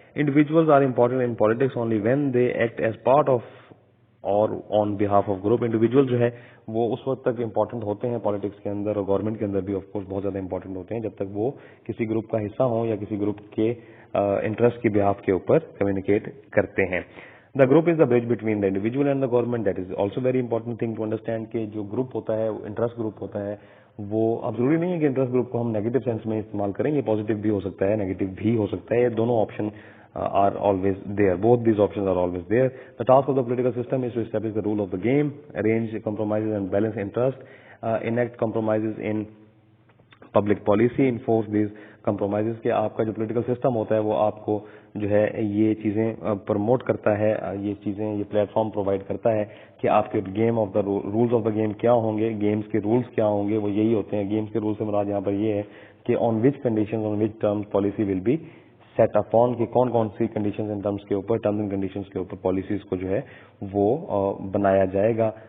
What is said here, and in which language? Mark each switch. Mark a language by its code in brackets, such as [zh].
[en] Individuals are important in politics only when they act as part of or on behalf of group. [ur] Individual جو ہے وہ اس وقت تک امپورٹنٹ ہوتے ہیں پالیٹکس کے اندر, اور گورنمنٹ کے اندر بھی آف کورس بہت زیادہ امپورٹنٹ ہوتے ہیں, جب تک وہ کسی گروپ کا حصہ ہوں یا کسی گروپ کے انٹرسٹ کی بہاف کے اوپر کمیونیکیٹ کرتے ہیں. [en] The group is the bridge between the individual and the government. That is also very important thing to understand [ur] کہ جو گروپ ہوتا ہے, انٹرسٹ گروپ ہوتا ہے, وہ اب ضروری نہیں ہے کہ انٹرسٹ گروپ کو ہم نیگیٹو سینس میں استعمال کریں, یہ پازیٹیو بھی ہو سکتا ہے, نیگیٹو بھی ہو سکتا ہے, یہ دونوں option [en] are always there. Both these options are always there. The task of the political system is to establish the rule of the game, arrange compromises and balance interest, enact compromises in public policy, enforce these compromises. [ur] کہ آپ کا جو political system ہوتا ہے وہ آپ کو جو ہے یہ چیزیں پروموٹ کرتا ہے, یہ چیزیں, یہ پلیٹ فارم پرووائڈ کرتا ہے کہ آپ کے game of the rules of the game کیا ہوں گے, گیمز کے رولز کیا ہوں گے, وہ یہی ہوتے ہیں. گیمز کے رولز سے مراد یہاں پر یہ ہے کہ [en] on which conditions, on which terms policy will be set upon, [ur] کہ کون کون سی کنڈیشنز اینڈ ٹرمز کے اوپر, ٹرمز اینڈ کنڈیشنز کے اوپر پالیسیز کو جو ہے وہ بنایا جائے گا.